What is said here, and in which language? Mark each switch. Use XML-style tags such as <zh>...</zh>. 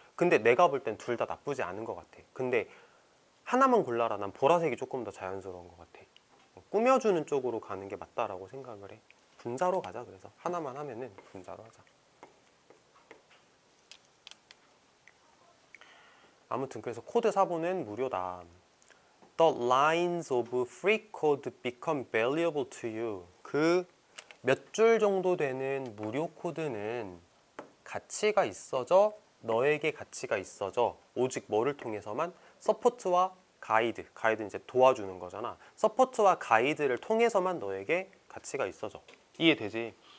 <ko>근데 내가 볼 땐 둘 다 나쁘지 않은 것 같아. 근데 하나만 골라라. 난 보라색이 조금 더 자연스러운 것 같아. 꾸며주는 쪽으로 가는 게 맞다라고 생각을 해. 분사로 가자. 그래서 하나만 하면은 분사로 하자. 아무튼 그래서 코드 사본은 무료다.</ko> <en>The lines of free code become valuable to you.</en> <ko>그 몇 줄 정도 되는 무료 코드는 가치가 있어져, 너에게 가치가 있어져. 오직 뭐를 통해서만? 서포트와 가이드. 가이드는 이제 도와주는 거잖아. 서포트와 가이드를 통해서만 너에게 가치가 있어져. 이해되지?</ko>